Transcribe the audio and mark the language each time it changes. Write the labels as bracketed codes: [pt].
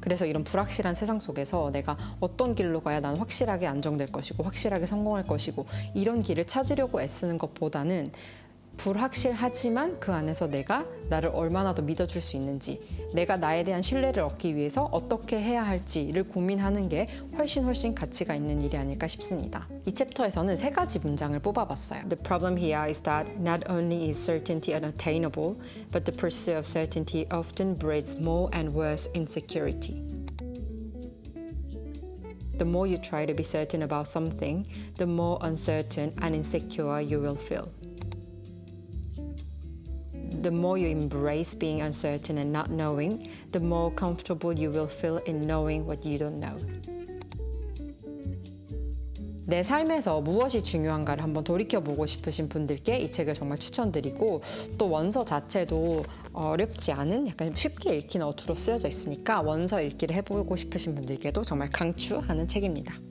[ko] 그래서 이런 불확실한 세상 속에서 내가 어떤 길로 가야 나는 확실하게 안정될 것이고 확실하게 성공할 것이고 이런 길을 찾으려고 애쓰는 것보다는 불확실하지만 그 안에서 내가 나를 얼마나 더 믿어줄 수 있는지, 내가 나에 대한 신뢰를 얻기 위해서 어떻게 해야 할지를 고민하는 게 훨씬 가치가 있는 일이 아닐까 싶습니다. 이 챕터에서는 3가지 문장을 뽑아봤어요. [en] The problem here is that not only is certainty unattainable, but the pursuit of certainty often breeds more and worse insecurity. The more you try to be certain about something, the more uncertain and insecure you will feel. The more you embrace being uncertain and not knowing, the more comfortable you will feel in knowing what you don't know. [ko] 내 삶에서 무엇이 중요한가를 한번 돌이켜보고 싶으신 분들께 이 책을 정말 추천드리고, 또 원서 자체도 어렵지 않은 약간 쉽게 읽히는 어투로 쓰여져 있으니까 원서 읽기를 해보고 싶으신 분들께도 정말 강추하는 책입니다.